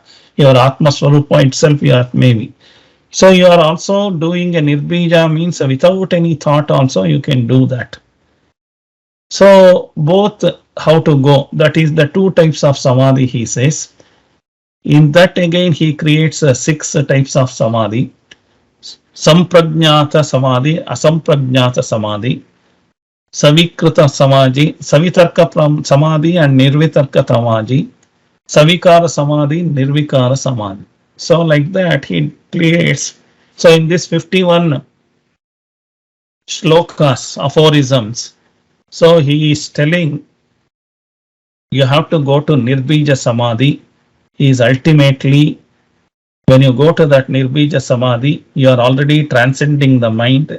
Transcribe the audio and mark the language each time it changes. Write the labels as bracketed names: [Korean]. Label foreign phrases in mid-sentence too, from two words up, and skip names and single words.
[English] Your [Sanskrit] आत्म स्वरूप [English] itself you are maybe. So you are also doing a Nirbija, means without any thought also you can do that. So both how to go, that is the 2 types of Samadhi he says. In that again he creates 6 types of Samadhi. [Sanskrit] सम्प्रज्ञात समाधि, असम्प्रज्ञात समाधि, सविकृत समाधि, सवितर्क समाधि and निर्वितर्क समाधि, सविकार समाधि, निर्विकार समाधि. [English] So like that he creates. So in this 51 shlokas, aphorisms, so he is telling you have to go to [Sanskrit] निर्बीज समाधि. [English] Is ultimately, when you go to that [Sanskrit] निर्बीज समाधि, [English] you are already transcending the mind.